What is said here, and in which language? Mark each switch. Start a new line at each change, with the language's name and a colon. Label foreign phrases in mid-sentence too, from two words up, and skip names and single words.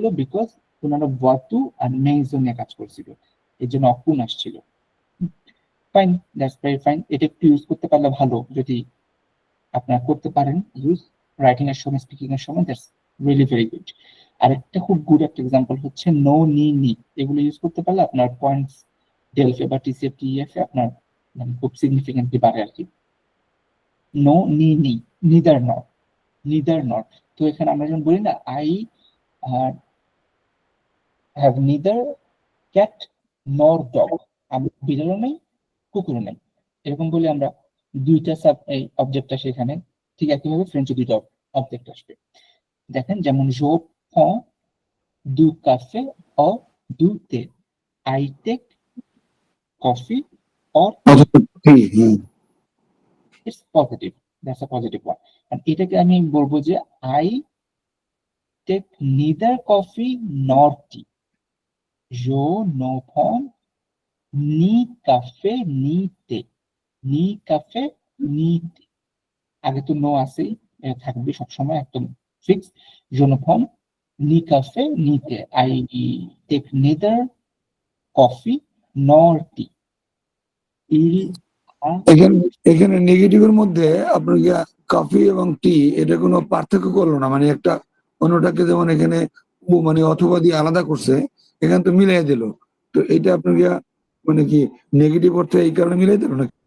Bangla: বিকজ ওনারা ওয়াতু আর মেইজো নিয়ে কাজ করছিল এই জন্য অকুন আসছিল ফাইন
English: that's very fine
Bangla: এটা একটু ইউজ করতে পারলে ভালো যদি আপনারা করতে পারেন ইউজ রাইটিং এর সময় স্পিকিং এর সময়
English: that's really very good
Bangla: আরেকটা খুব গুড একটা এক্সাম্পল হচ্ছে
French: ne ni
Bangla: এগুলো ইউজ করতে পারলে আপনার পয়েন্টস ডেলফে বা টিসিএফ টিএফ এ আপনার মানে খুব সিগনিফিকেন্টলি বাড়ে আর কি
French: ne ni
English: neither not
Bangla: তো এখানে আমরা যখন বলি না আই
English: have neither cat nor dog
Bangla: আমি বিড়ালও নেই কুকুরও নেই এরকম বলে আমরা দুইটা সাব এই অবজেক্ট আসে এখানে ঠিক একইভাবে ফ্রেঞ্চে দুইটা অবজেক্ট আসবে দেখেন যেমন
French: je du café or du thé.
English: I take coffee or it's positive. That's a positive one. And
Bangla: এটাকে আমি বলবো যে
English: I take neither coffee nor tea.
French: Je ne prends ni café ni thé. Ni café ni thé.
Bangla: আগে তো নো আছেই থাকবে সবসময় একদম ফিক্স
French: je ne prends ni café ni thé.
English: I take neither coffee nor tea.
French: Il a
Bangla: এখানে এখানে নেগেটিভের মধ্যে আপনার কফি এবং টি এটা কোনো পার্থক্য করলো না মানে একটা অন্যটাকে যেমন এখানে মানে অথবা দিয়ে আলাদা করছে এখানে তো মিলাই দিল তো এটা আপনার মানে কি নেগেটিভ অর্থে এই কারণে মিলাই দিল না